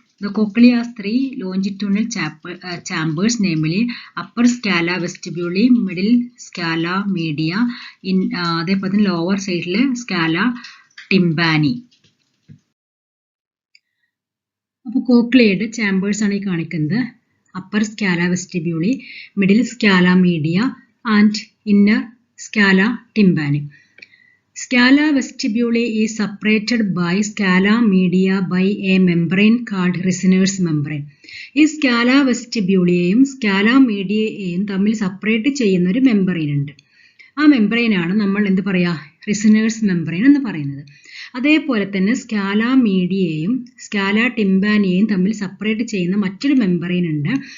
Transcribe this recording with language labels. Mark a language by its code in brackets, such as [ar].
[en] The cochlea has 3 longitudinal chambers, namely upper scala vestibuli, middle scala media, [ml] അതേപോലെ തന്നെ [en] lower side scala tympani. [ml] അപ്പോൾ കോക്ലിയയുടെ chambers ആണ് ഈ കാണിക്കുന്നത്. Upper സ്കാല വെസ്റ്റിബ്യൂളി, middle സ്കാല media and inner സ്കാല ടിംബാനി. [en] Scala vestibuli is separated by scala media by a membrane called Reissner's membrane. [ml] ഈ സ്കാല വെസ്റ്റിബ്യൂളിയെയും സ്കാല മീഡിയയെയും തമ്മിൽ separate ചെയ്യുന്ന ഒരു മെമ്പറൈൻ ഉണ്ട്. ആ മെമ്പറൈനാണ് നമ്മൾ എന്ത് പറയുക, റിസനേഴ്സ് മെമ്പറൈൻ എന്ന് പറയുന്നത്. അതേപോലെ തന്നെ സ്കാല മീഡിയയെയും സ്കാല ടിംബാനിയെയും തമ്മിൽ സെപ്പറേറ്റ് ചെയ്യുന്ന മറ്റൊരു മെമ്പറൈൻ ഉണ്ട്.